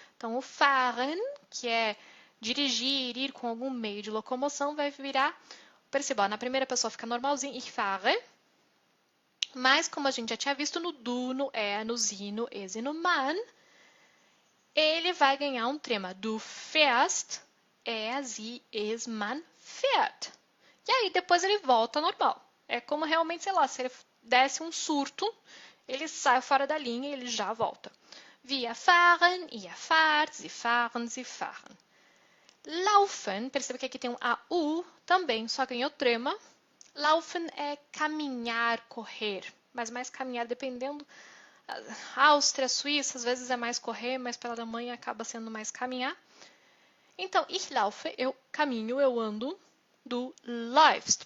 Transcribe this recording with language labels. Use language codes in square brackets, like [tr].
[pt] Então, o fahren, que é dirigir, ir com algum meio de locomoção, vai virar, perceba, na primeira pessoa fica normalzinho, [de] ich fahre. [pt] Mas, como a gente já tinha visto no du, no no sie, no es e no man, ele vai ganhar um trema. [de] Du fährst, sie, es, man fährt. [pt] E aí, depois ele volta ao normal. É como realmente, sei lá, se ele desse um surto, ele sai fora da linha e ele já volta. [de] Wir fahren, ihr fahrt, sie fahren, sie fahren. [pt] Laufen, perceba que aqui tem um AU também, só ganhou trema. Laufen é caminhar, correr. mas mais caminhar, dependendo. Áustria, Suíça, às vezes é mais correr, mas pela Alemanha acaba sendo mais caminhar. Então, [de] ich laufe, [pt] eu caminho, eu ando, [de] do läufst.